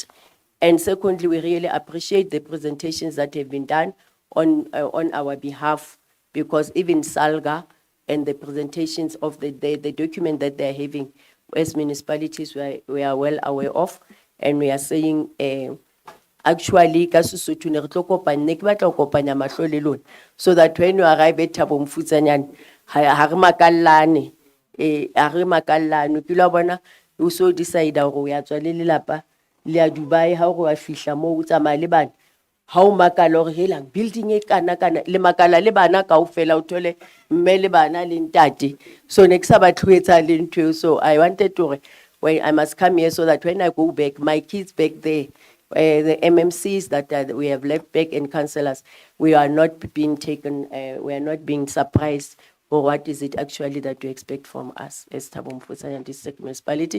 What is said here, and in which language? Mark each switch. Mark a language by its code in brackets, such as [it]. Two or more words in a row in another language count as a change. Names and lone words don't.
[en] And secondly, we really appreciate the presentations that have been done on our behalf, because even Salga and the presentations of the document that they're having as municipalities, we are well aware of, and we are saying, actually, [st] ka Sesotho ne re tlo kopanya, ne ke batla ho kopanya mahlo le lona, [en] so that when you arrive at Thabo Mofutshanyane, [st] ha re makallane, ha re makallane, ke la bona o so decide hore o ya tswa le lelapa le ya Dubai, ha o wa fihla mo o tsamaya le bana, ha o makala hore hela building e kana le makala le bana kaofela, o thole mme le bana le ntate. So ne ke sa batle ho etsahale ntho eo. [en] So I wanted to, when I must come here, so that when I go back, my kids back there, the MMCs that we have left back, and councillors, we are not being taken, we are not being surprised, or what is it actually that you expect from us as Thabo Mofusanyane District Municipality.